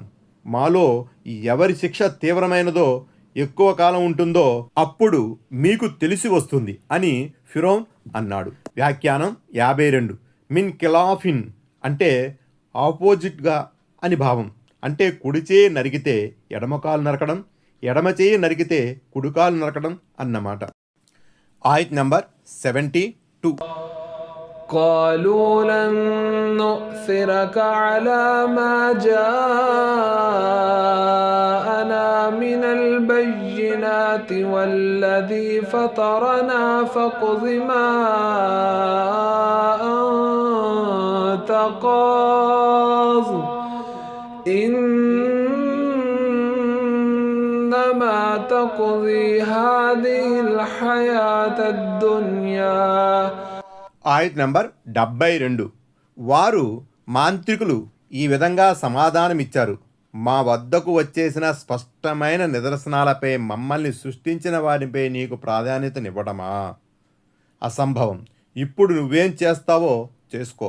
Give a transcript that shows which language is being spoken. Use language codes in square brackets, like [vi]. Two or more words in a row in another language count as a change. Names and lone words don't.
[te] మాలో ఎవరి శిక్ష తీవ్రమైనదో ఎక్కువ కాలం ఉంటుందో అప్పుడు మీకు తెలిసి వస్తుంది అని ఫిరౌన్ అన్నాడు. వ్యాఖ్యానం 52. [ar] من خلاف [te] అంటే ఆపోజిట్గా అని భావం. అంటే కుడిచే నరికితే ఎడమకాలు నరకడం, ఎడమ చేయి నరికితే కుడికాలు నరకడం అన్నమాట. ఆయత్ నంబర్ 72. [ar] قالوا لن نؤثرك على ما جاءنا من البينات والذي فطرنا فاقض ما أنت قاض إنما تقضي هذه الحياة الدنيا. [te] ఆయత్ నంబర్ 72. వారు మాంత్రికులు ఈ విధంగా సమాధానమిచ్చారు: మా వద్దకు వచ్చేసిన స్పష్టమైన నిదర్శనాలపై మమ్మల్ని సృష్టించిన వారిపై నీకు ప్రాధాన్యతనివ్వడమా? అసంభవం. ఇప్పుడు నువ్వేం చేస్తావో చేసుకో.